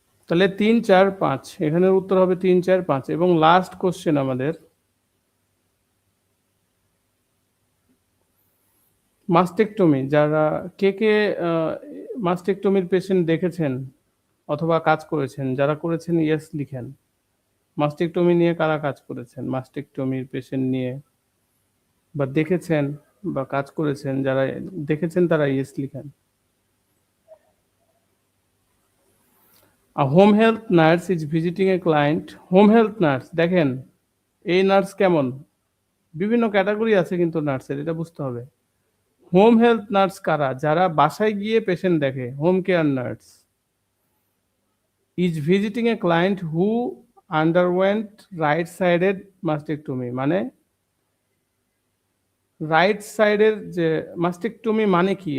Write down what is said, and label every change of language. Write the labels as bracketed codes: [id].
[bn] তাহলে ৩, ৪, ৫ এখানের উত্তর হবে ৩, ৪, ৫ এবং লাস্ট কোয়েশ্চেন আমাদের মাস্টেকটমি যারা কে আ মাস্টেকটমির পেশেন্ট দেখেছেন অথবা কাজ করেছেন? যারা করেছেন ইয়েস লিখেন। মাস্টেকটমি নিয়ে কারা কাজ করেছেন? মাস্টেকটমির পেশেন্ট নিয়ে বা দেখেছেন বা কাজ করেছেন যারা দেখেছেন তারা ইয়েস লিখেন। [en] A home health nurse is visiting a client. [bn] Home health nurse দেখেন, এই নার্স কেমন? বিভিন্ন ক্যাটেগরি আছে কিন্তু নার্সের, এটা বুঝতে হবে। হোম হেলথ নার্স কারা? যারা বাসায় গিয়ে পেশেন্ট দেখে, home care nurse. [en] is visiting a client who underwent right sided mastectomy [bn] মানে রাইট সাইডের যে মাস্টেকটমি মানে কি?